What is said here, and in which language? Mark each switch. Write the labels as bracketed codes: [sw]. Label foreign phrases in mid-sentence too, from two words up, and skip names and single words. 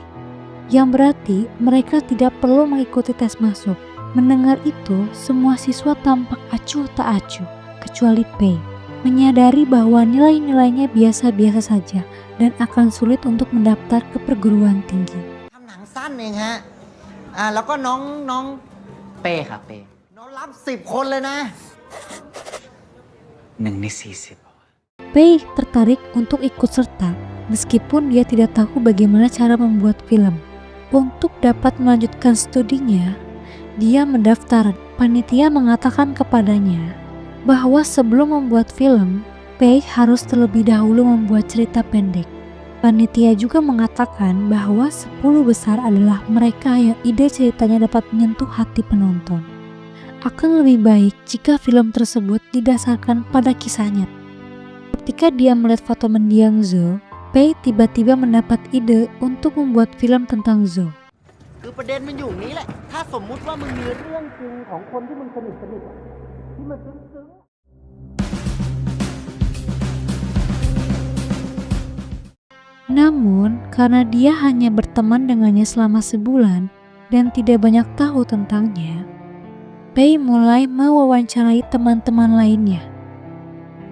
[id] Yang berarti mereka tidak perlu mengikuti tes masuk. Mendengar itu, semua siswa tampak acuh tak acuh, kecuali Pei. Menyadari bahwa nilai-nilainya biasa-biasa saja dan akan sulit untuk mendaftar ke perguruan tinggi. [th] ทำหนังสั้นเองฮะแล้วก็น้อง เป้ครับเป้ น้องรับ10 คนเลยนะ 1 ใน 40 [id] Pei tertarik untuk ikut serta, meskipun dia tidak tahu bagaimana cara membuat film. Untuk dapat melanjutkan studinya, dia mendaftar. Panitia mengatakan kepadanya bahwa sebelum membuat film, Pei harus terlebih dahulu membuat cerita pendek. Panitia juga mengatakan bahwa 10 besar adalah mereka yang ide ceritanya dapat menyentuh hati penonton. Akan lebih baik jika film tersebut didasarkan pada kisah nyata. Ketika dia melihat foto mendiang Zo, Pei tiba-tiba mendapat ide untuk membuat film tentang Zo. [th] คือประเด็นมันอยู่นี้แหละถ้าสมมุติว่ามึงมีเรื่องจริงของคนที่มึงสนิทที่มันซึ้ง [id] Namun, karena dia hanya berteman dengannya selama sebulan dan tidak banyak tahu tentangnya, Pei mulai mewawancarai teman-teman lainnya.